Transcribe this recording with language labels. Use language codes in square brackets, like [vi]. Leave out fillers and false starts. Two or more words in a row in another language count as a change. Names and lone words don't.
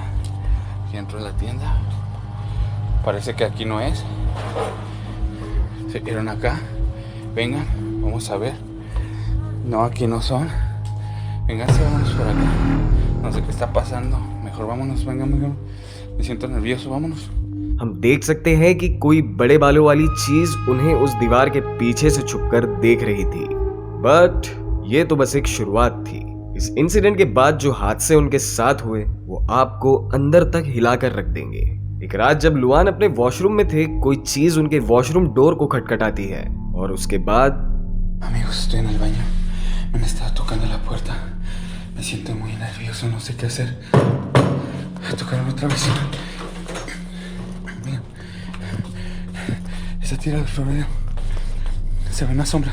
[es] Aquí entro de la tienda. Parece que aquí no es. Se vieron acá. Vengan, vamos a ver. No, aquí no son. Vénganse, vámonos por acá. No sé qué está pasando. Mejor vámonos, vengan, vengan. Me siento nervioso, vámonos. [hi] हम देख सकते हैं कि कोई बड़े बालों वाली चीज उन्हें उस दीवार के पीछे से छुपकर देख रही थी, बट ये तो बस एक शुरुआत थी। इस इंसिडेंट के बाद जो हादसे उनके साथ हुए वो आपको अंदर तक हिलाकर रख देंगे। एक रात जब लुआन अपने वॉशरूम में थे, कोई चीज उनके [en] washroom door [hi] को खटखटाती है और उसके बाद [es] Amigos, estoy en el baño. Me han estado tocando la puerta. Me siento muy nervioso, no sé qué hacer. Tocaron otra vez. Miren. Esa tira del florero. Se ve una sombra.